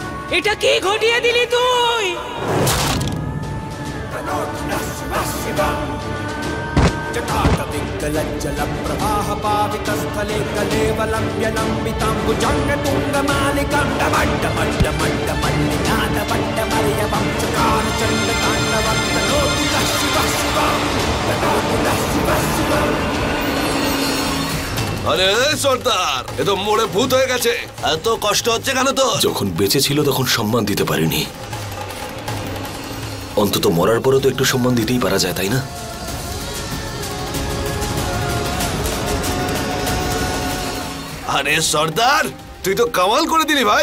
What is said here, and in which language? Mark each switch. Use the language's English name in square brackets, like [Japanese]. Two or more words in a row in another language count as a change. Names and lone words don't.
[Bangla] এটা কি ঘটিয়ে দিলি তুই? [Sanskrit] जटाटविङ्गलज्जलप्रवाहपावितस्थले कलेवलम्ब्यलम्बिताम्बुजङ्गतुङ्गमालिकां डमड्डमड्डमड्डमल्लिनादवड्डमर्यवं चकारचण्डताण्डवं तनोतु नः शिवः शिवं तनोतु नः शिवः शिवं। [Bangla] আরে সর্দার, এ তো মোড়ে ভূত হয়ে গেছে। এত কষ্ট হচ্ছে কেন? তো যখন বেঁচে ছিল তখন সম্মান দিতে পারিনি, অন্তত মরার পরও তো একটু সম্মান দিতেই পারা যায়, তাই না? আরে সর্দার, তুই তো কামাল করে দিলি ভাই।